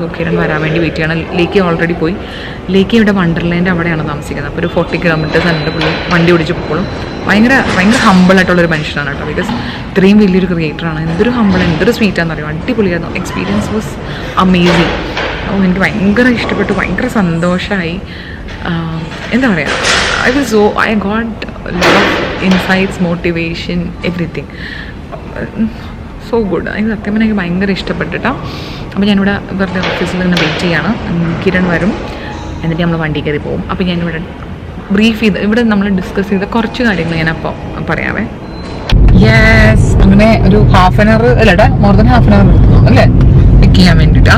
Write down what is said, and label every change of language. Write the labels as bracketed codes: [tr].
[ml] So Kiran വരാൻ വേണ്ടി wait ചെയ്യണം. ലേക്ക് ഓൾറെഡി പോയി. ലേക്ക് ഇവിടെ വണ്ടർലാൻഡ് അവിടെയാണ് താമസിക്കുന്നത്. അപ്പോൾ ഒരു 40 kilometers എൻ്റെ പുള്ളി വണ്ടി ഓടിച്ച് പോലും ഭയങ്കര ഹമ്പിളായിട്ടുള്ളൊരു മനുഷ്യനാണ് കേട്ടോ. ബിക്കോസ് ഇത്രയും വലിയൊരു ക്രിയേറ്ററാണ്. എന്തൊരു ഹമ്പിൾ, എന്തൊരു സ്വീറ്റാണെന്ന് അറിയാം. അടിപൊളിയായിരുന്നു. [en] Experience was amazing. [ml] എനിക്ക് ഭയങ്കര ഇഷ്ടപ്പെട്ടു, ഭയങ്കര സന്തോഷമായി. എന്താ പറയുക, [en] I got lot of insights, motivation, everything. So good. [ml] എനിക്ക് സത്യം പറഞ്ഞാൽ എനിക്ക് ഭയങ്കര ഇഷ്ടപ്പെട്ടിട്ടാ. അപ്പോൾ ഞാനിവിടെ വെറുതെ ഓഫീസിൽ നിന്ന് വെയിറ്റ് ചെയ്യാണ്. കിരൺ വരും, എന്നിട്ട് നമ്മൾ വണ്ടി കയറി പോകും. അപ്പോൾ ഞാനിവിടെ ബ്രീഫ് ചെയ്ത് ഇവിടെ നമ്മൾ ഡിസ്കസ് ചെയ്ത കുറച്ച് കാര്യങ്ങൾ ഞാനപ്പോൾ പറയാവേ. യെസ്, അങ്ങനെ ഒരു 1/2 an hour അല്ലേടാ, [en] more than 1/2 an hour [ml] എടുത്തു അല്ലേ? ചെയ്യാൻ വേണ്ടിട്ട്.